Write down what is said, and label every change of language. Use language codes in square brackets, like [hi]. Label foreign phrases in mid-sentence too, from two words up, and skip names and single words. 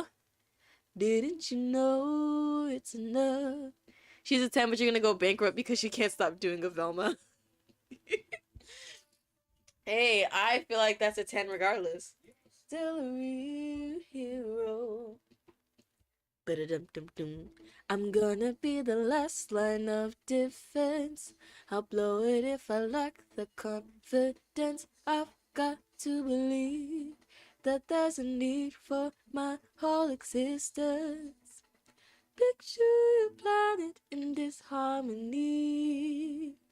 [en] Didn't you know it's enough? She's a 10, but you're gonna go bankrupt because she can't stop doing a Velma. Hey, I feel like that's a 10 regardless. Still a real hero. Ba-da-dum-dum-dum. I'm gonna be the last line of defense. I'll blow it if I lack the confidence. I've got to believe that there's a need for my whole existence. Picture your planet in disharmony.